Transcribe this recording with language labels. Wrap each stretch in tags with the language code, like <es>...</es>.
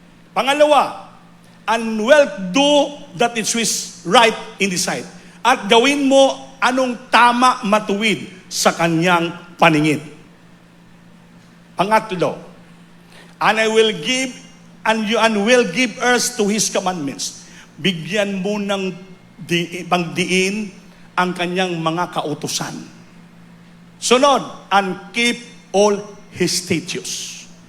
<tl>Pangalawa,</tl> <en>and wilt do that which is right in the sight.</en> <tl>At gawin mo anong tama, matuwid sa kanyang paningin. Pangatlo,</tl> <en>and I will give will give earth to his commandments.</en> <tl>Bigyan mo ng pagdiin ang kanyang mga kautusan. Sunod,</tl> <en>and keep all his statutes.</en>